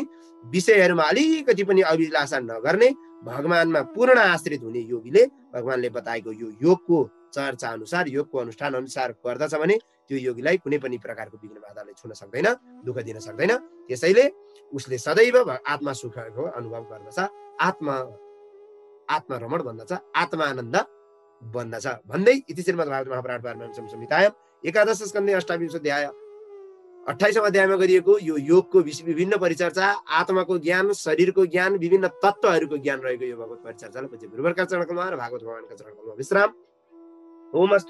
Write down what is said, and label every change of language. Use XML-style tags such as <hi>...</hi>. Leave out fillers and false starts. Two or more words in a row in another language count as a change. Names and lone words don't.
<ne>विषयहरूमा अलिकति पनि अभिलाषा नगर्ने, भगवानमा पूर्ण आश्रित हुने योगीले भगवानले बताएको यो योगको चर्चा अनुसार, योगको अनुष्ठान अनुसार गर्दछ भने त्यो योगीलाई कुनै पनि प्रकारको विघ्न बाधाले छुन सक्दैन, दुःख दिन सक्दैन। त्यसैले उसले सदैव आत्मा सुखको अनुभव गर्दछ, आत्मरमण बन्दछ, आत्मानन्द बन्दछ भन्दै</ne> <sa>इति श्रीमद्भागवत महापुराण पारमहंस संहितायां एकादश स्कन्धे अष्टाविंश अध्याय</sa> <ne>28औं अध्यायमा गरिएको यो योगको विभिन्न परिचर्चा, आत्माको ज्ञान, शरीरको ज्ञान, विभिन्न तत्त्वहरूको ज्ञान रहेको यो भगवत परिचर्चालाई पूज्य गुरुवरका चरणकमलमा र भागवत भगवानका चरणकमलमा विश्राम।</ne> <sa>ओम अस्तु।</sa>